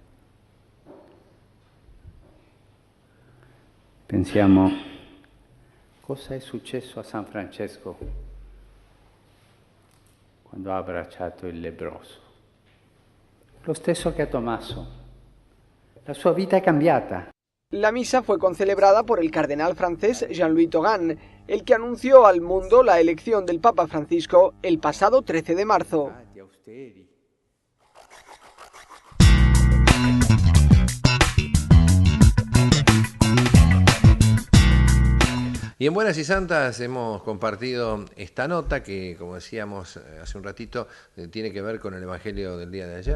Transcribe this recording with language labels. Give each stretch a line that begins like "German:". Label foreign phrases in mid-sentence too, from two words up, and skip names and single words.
Italian: Pensiamo cosa è successo a San Francesco quando ha abbracciato il lebbroso. Lo stesso che a Tommaso. La sua vita è cambiata.
Spanish: La misa fue concelebrada por el cardenal francés Jean-Louis Taugan, el que anunció al mundo la elección del Papa Francisco el pasado 13 de marzo. Y en Buenas y Santas hemos compartido esta nota que, como decíamos hace un ratito, tiene que ver con el Evangelio del día de ayer.